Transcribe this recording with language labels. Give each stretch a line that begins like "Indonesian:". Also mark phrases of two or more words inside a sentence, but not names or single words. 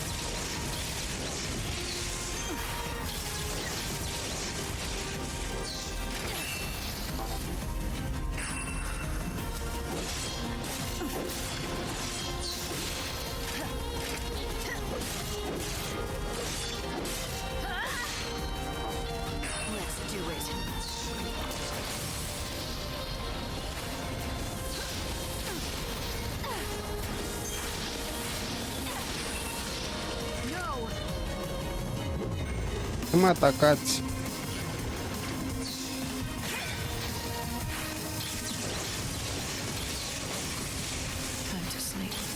English: Let's do it. No!
Romanian: Nu mă atacați.
English: Time to sleep.